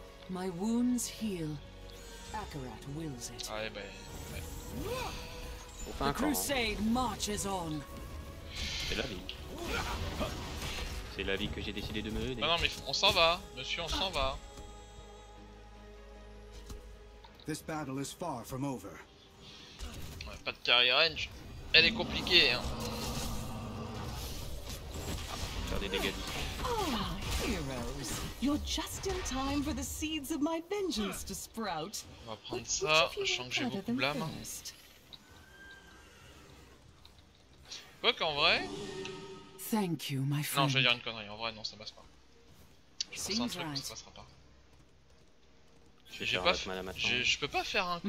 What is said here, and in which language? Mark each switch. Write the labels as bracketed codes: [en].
[en] My wounds heal. Akarat wills it. [fr] Ouais, bah... Ouais. On fait [en] The [fr] un camp, hein. [en] crusade marches on. [fr] C'est la vie. C'est la vie que j'ai décidé de mener. Bah non mais on s'en va, monsieur, on s'en va. [en] This battle is far from over. [fr] Ouais, pas de carry range. Elle est compliquée, hein. Faire des dégâts d'ici. [en] Oh, heroes. You're just in time for the seeds of my vengeance to sprout. [fr] On va prendre ça, sachant que j'ai beaucoup de blâme. Quoi qu'en vrai... [en] Thank you, my friend. [fr] Non, je vais dire une connerie, en vrai non, ça passe pas. Je pense un truc, mais ça passera pas. J'ai pas je peux pas faire un camp